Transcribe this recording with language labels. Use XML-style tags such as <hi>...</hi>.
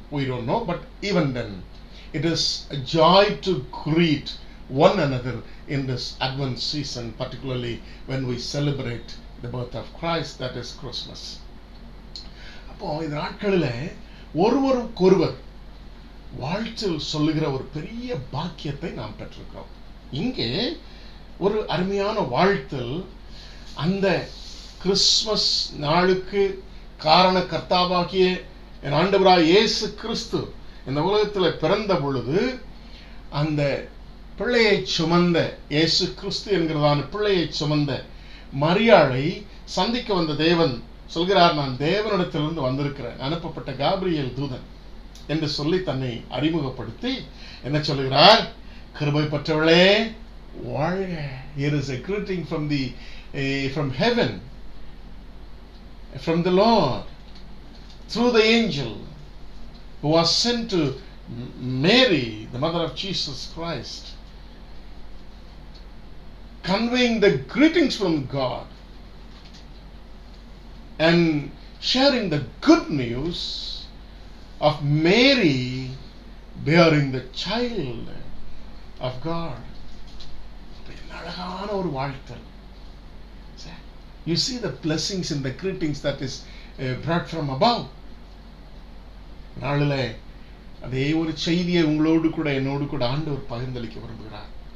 <en>We don't know, but even then it is a joy to greet one another in this Advent season, particularly when we celebrate the birth of Christ, that is Christmas.</en> <ta>அப்போ இந்த நாட்களில் ஒருவருக்கொருவர் வாழ்த்தல் சொல்லுகிற ஒரு பெரிய பாக்கியத்தை நாம் பெற்றிருக்கிறோம். இங்கே ஒரு அருமையான வாழ்த்தல் அந்த கிறிஸ்துமஸ் நாளுக்கு காரண கர்த்தாவாகிய என் ஆண்டவராய் இயேசு கிறிஸ்து இந்த உலகத்தில் பிறந்த பொழுது அந்த பிள்ளையை சுமந்த இயேசு கிறிஸ்து என்கிறதான பிள்ளையை சுமந்த மரியாளை சந்திக்க வந்த தேவன் சொல்கிறார், நான் தேவனிடத்திலிருந்து வந்திருக்கிறேன், அனுப்பப்பட்ட காபிரியேல் தூதன் என்று சொல்லி தன்னை அறிமுகப்படுத்தி என்ன சொல்லுகிறார், கிருபை பெற்றவளே வாழ்க.</ta> <en>Here is a greeting from heaven, from the Lord, through the angel who was sent to Mary, the mother of Jesus Christ, conveying the greetings from God and sharing the good news of Mary bearing the child of God.</en> <ta>அழகான ஒரு வாழ்த்தல்.</ta> <en>You see the blessings in the greetings that is brought from above.</en> <ta>நாளில் அதே ஒரு செய்தியை உங்களோடு கூட என்னோடு கூட ஆண்டவர் பகிர்ந்தளிக்க விரும்புகிறார்.</ta>